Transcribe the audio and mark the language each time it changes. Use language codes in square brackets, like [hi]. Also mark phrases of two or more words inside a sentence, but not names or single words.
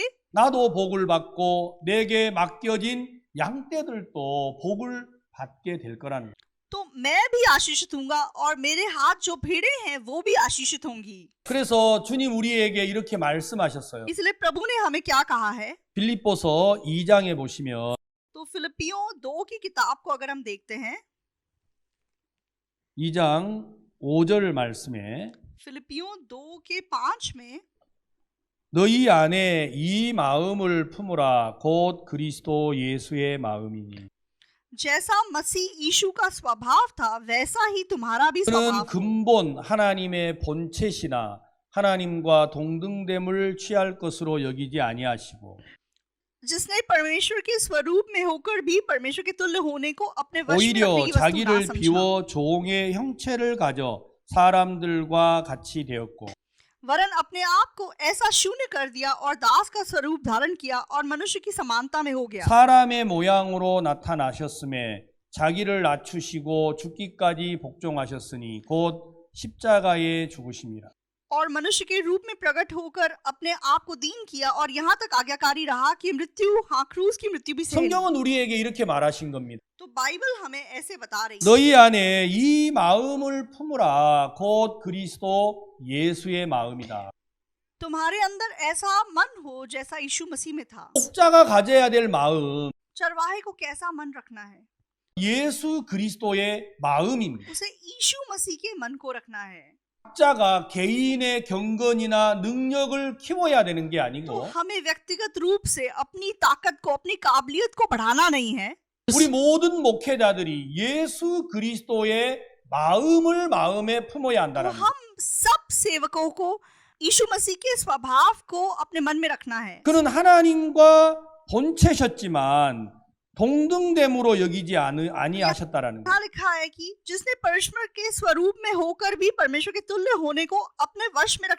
[ko] 나도 복을 받고 내게 맡겨진 양떼들도 복을 받게 될 거라는 거예요. [hi] तो मैं भी आशीषित होऊंगा और मेरे हाथ जो भेड़े हैं वो भी आशीषित होंगी। [ko] 그래서 주님 우리에게 이렇게 말씀하셨어요. [hi] इसलिए प्रभु ने हमें क्या कहा है? [ko] 빌립보서 2장에 보시면 [hi] तो फिलिपियों 2 की किताब को अगर हम देखते हैं, [ko] 2장 5절 말씀에 [hi] फिलिपियों 2 के 5 में [ko] 너희 안에 이 마음을 품으라 곧 그리스도 예수의 마음이니 [hi] जैसा मसीह यीशु का स्वभाव था वैसा ही तुम्हारा भी [ko] 그는 [hi] स्वभाव हो। [ko] 근본 하나님의 본체시나 하나님과 동등됨을 취할 것으로 여기지 아니하시고 [hi] जिसने परमेश्वर के स्वरूप में होकर भी परमेश्वर के तुल्य होने को अपने वश में रखने [ko] 오히려 [hi] की वस्तु ना [ko] 자기를 [hi] समझा, [ko] 비워 종의 형체를 가져 사람들과 같이 되었고 [hi] वरन अपने आप को ऐसा शून्य कर दिया और दास का स्वरूप धारण किया और मनुष्य की समानता में हो गया। [ko] 사람의 모양으로 나타나셨음에 자기를 낮추시고 죽기까지 복종하셨으니 곧 십자가에 죽으심이라. [hi] और मनुष्य के रूप में प्रकट होकर अपने आप को दीन किया और यहाँ तक आज्ञाकारी रहा कि मृत्यु, हाँ क्रूस की मृत्यु भी सही। [ko] 성경은 우리에게 이렇게 말하신 겁니다. [hi] तो बाइबल हमें ऐसे बता रही है, [ko] 너희 안에 이 마음을 품으라 곧 그리스도 예수의 마음이다. [hi] तुम्हारे अंदर ऐसा मन हो जैसा यीशु मसीह में था। [ko] 목자가 가져야 될 마음 [hi] चरवाहे को कैसा मन रखना है? [ko] 예수 그리스도의 마음입니다. [hi] उसे यीशु मसीह के मन को रखना है। [ko] 각자가 개인의 경건이나 능력을 키워야 되는 게 [hi] तो [ko] 아니고 [hi] हमें व्यक्तिगत रूप से अपनी ताकत को, अपनी काबिलियत को बढ़ाना नहीं है। [ko] 우리 모든 목회자들이 예수 그리스도의 마음을 마음에 품어야 [hi] तो [ko] 한다는 [hi] हम सब सेवकों को यीशु मसीह के स्वभाव को अपने मन में रखना है। [ko] 그는 하나님과 본체셨지만 동등됨으로 여기지 아니하셨다라는 거예요. [hi] यहाँ लिखा है कि जिसने परमेश्वर के स्वरूप में होकर भी परमेश्वर के तुल्य होने को अपने वश में रखने की